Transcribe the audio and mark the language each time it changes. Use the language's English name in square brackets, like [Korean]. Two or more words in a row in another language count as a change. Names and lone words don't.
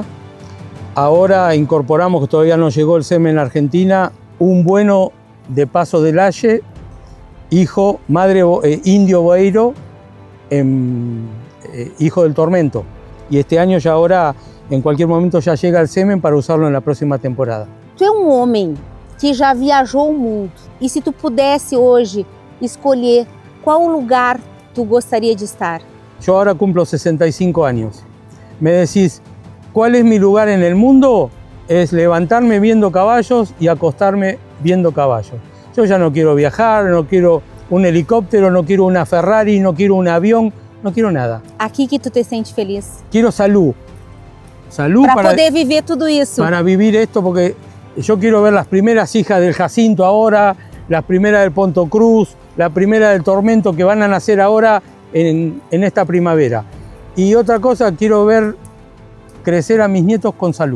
[Spanish] Ahora incorporamos, que todavía no llegó el semen en Argentina, un bueno de Paso del Aye, hijo, madre Indio Boeiro, hijo del Tormento. Y este año ya ahora, en cualquier momento ya llega el semen para usarlo en la próxima temporada. [Portuguese] Tu é um homem que já viajou o mundo. E se tu pudesse hoje escolher qual lugar tu gostaria de estar? [Spanish] Yo ahora cumplo 65 años. Me decís, ¿cuál es mi lugar en el mundo? Es levantarme viendo caballos y acostarme viendo caballos. Yo ya no quiero viajar, no quiero un helicóptero, no quiero una Ferrari, no quiero un avión, no quiero nada. [Portuguese] Aqui que tu te sente feliz? [Spanish] Quiero salud. Salud [Portuguese] para poder viver tudo isso. [Spanish] Para vivir esto, porque yo quiero ver las primeras hijas del Jacinto ahora, las primeras del Ponto Cruz, la primera del Tormento que van a nacer ahora en esta primavera. Y otra cosa, quiero ver crecer a mis nietos con salud.